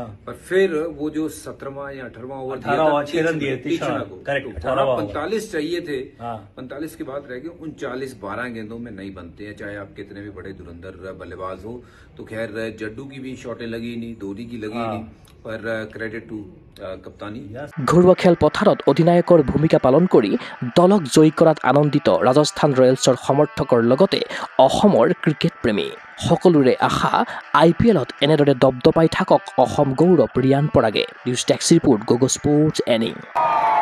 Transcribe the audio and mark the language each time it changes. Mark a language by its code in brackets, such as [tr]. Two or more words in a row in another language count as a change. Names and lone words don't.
[hi] पर फिर वो जो 17वां या 18वां ओवर 18 ओवर 6 रन दिए तीक्ष्णा को, करेक्ट, 18वां ओवर। 45 चाहिए थे। हाँ। 45 के बाद रह गए 39, 12 गेंदों में नहीं बनते हैं, चाहे आप कितने भी बड़े धुरंधर बल्लेबाज हो। तो खैर जड्डू की भी शॉटें लगी नहीं, धोनी की लगी नहीं, पर [en] credit to [hi] कप्तानी। [as] ঘৰুৱা খেলপথাৰত অধিনায়কৰ ভূমিকা পালন কৰি দলক জয়ী কৰাত আনন্দিত ৰাজস্থান ৰয়েলছৰ সমৰ্থকৰ লগতে অসমৰ ক্ৰিকেট প্ৰেমী সকলোৰে আশা IPLত এনেদৰে দপদপাই থাকক অসম গৌৰৱ ৰিয়ান পৰাগে। [en] News Desk Report Gogo Sports Ani.